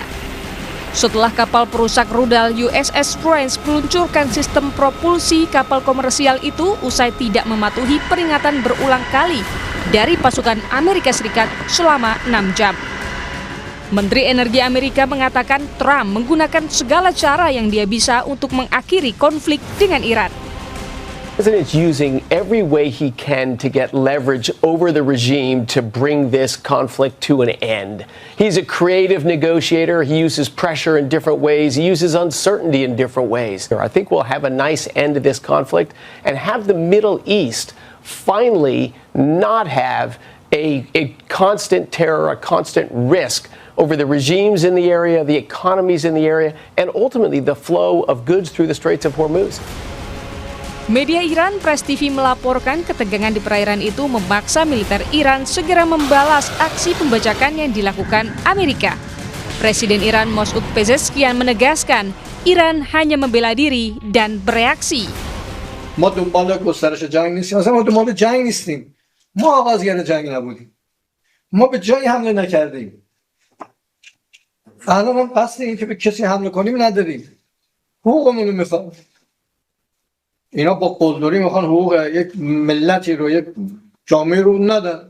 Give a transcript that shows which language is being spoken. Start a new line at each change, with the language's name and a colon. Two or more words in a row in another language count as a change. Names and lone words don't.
Indonesian: Setelah kapal perusak rudal USS Prince meluncurkan sistem propulsi kapal komersial itu usai tidak mematuhi peringatan berulang kali dari pasukan Amerika Serikat selama 6 jam. Menteri Energi Amerika mengatakan Trump menggunakan segala cara yang dia bisa untuk mengakhiri konflik dengan Iran.
English: The president is using every way he can to get leverage over the regime to bring this conflict to an end. He's a creative negotiator. He uses pressure in different ways. He uses uncertainty in different ways. I think we'll have a nice end to this conflict and have the Middle East finally not have a constant terror, a constant risk over the regimes in the area, the economies in the area, and ultimately the flow of goods through the Straits of Hormuz.
Indonesian: Media Iran Press TV melaporkan ketegangan di perairan itu memaksa militer Iran segera membalas aksi pembajakan yang dilakukan Amerika. Presiden Iran Masoud Pezeshkian menegaskan Iran hanya membela diri dan bereaksi.
Persian: ما دنبال گسترش جنگ نیستیم. اصلا ما دنبال جنگ نیستیم. ما آغازگر جنگ نبودیم. ما به جایی حمله نکردیم. الان هم قصد این که به کسی حمله کنیم نداریم. حقوقمون رو میخوام. اینا با قلدری میخوان حقوق یک ملتی رو یک جامعه رو ندن.